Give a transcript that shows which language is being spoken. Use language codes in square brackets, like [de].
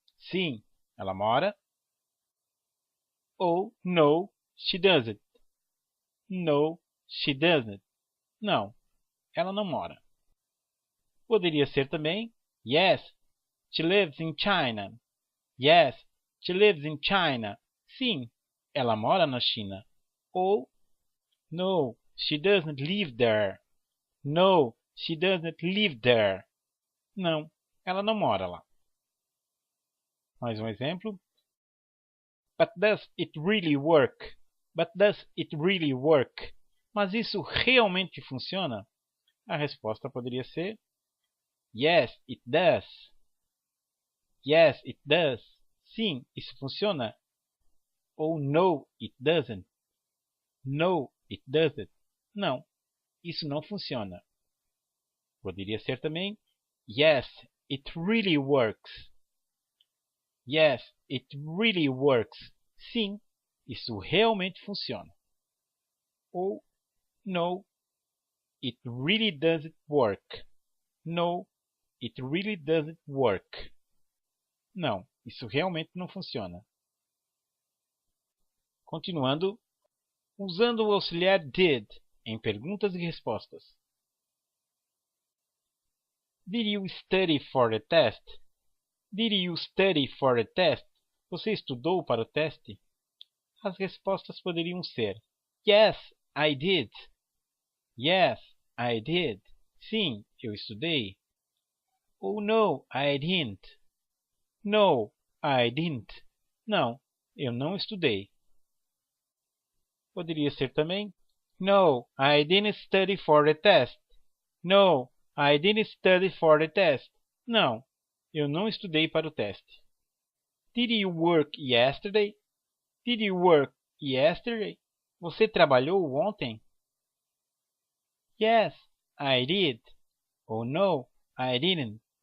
[pt] Sim, ela mora. Ou [en] no, she doesn't. No, she doesn't. [pt] Não, ela não mora. Poderia ser também [en] yes, she lives in China. Yes, she lives in China. [pt] Sim, ela mora na China. [en] Ou no, she doesn't live there. No, she doesn't live there. [pt] Não, ela não mora lá. Mais um exemplo. [en] But does it really work? But does it really work? [pt] Mas isso realmente funciona? A resposta poderia ser [en] yes, it does. Yes, it does. [pt] Sim, isso funciona. Ou [en] no, it doesn't. No, it doesn't. [pt] Não, isso não funciona. Poderia ser também [en] yes, it really works. Yes, it really works. [pt] Sim, isso realmente funciona. [en] Ou no, it really doesn't work. No, it really doesn't work. [pt] Não, isso realmente não funciona. Continuando, usando o auxiliar did em perguntas e respostas. [en] Did you study for the test? Did you study for the test? [pt] Você estudou para o teste? As respostas poderiam ser [en] yes, I did. Yes, I did. [pt] Sim, eu estudei. [en] Ou no, I didn't. No, I didn't. [pt] Não, eu não estudei. Poderia ser também [en] no, I didn't study for the test. No, I didn't study for the test. [pt] Não, eu não estudei para o teste. [en] Did you work yesterday? Did you work yesterday? [pt] Você trabalhou ontem? [en] Yes, I did. Ou no, I didn't.